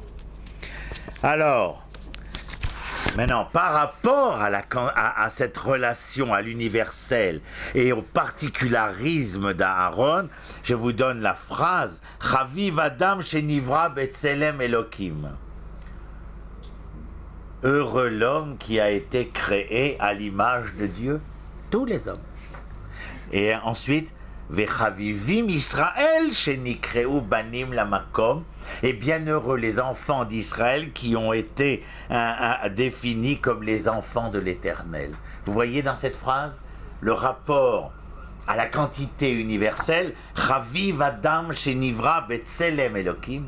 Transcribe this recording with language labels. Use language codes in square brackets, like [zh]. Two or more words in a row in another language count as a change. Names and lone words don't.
[fr] Alors, maintenant, par rapport à cette relation à l'universel et au particularisme d'Aaron, je vous donne la phrase « [he] חביב אדם שנברא בצלם אלוקים ». [fr] Heureux l'homme qui a été créé à l'image de Dieu, tous les hommes. Et ensuite, « [he] וחביבים ישראל שנקראו בנים למקום [fr] » et bienheureux les enfants d'Israël qui ont été définis comme les enfants de l'Éternel. Vous voyez dans cette phrase le rapport à la quantité universelle, [he] חביב אדם שנברא בצלם אלוקים.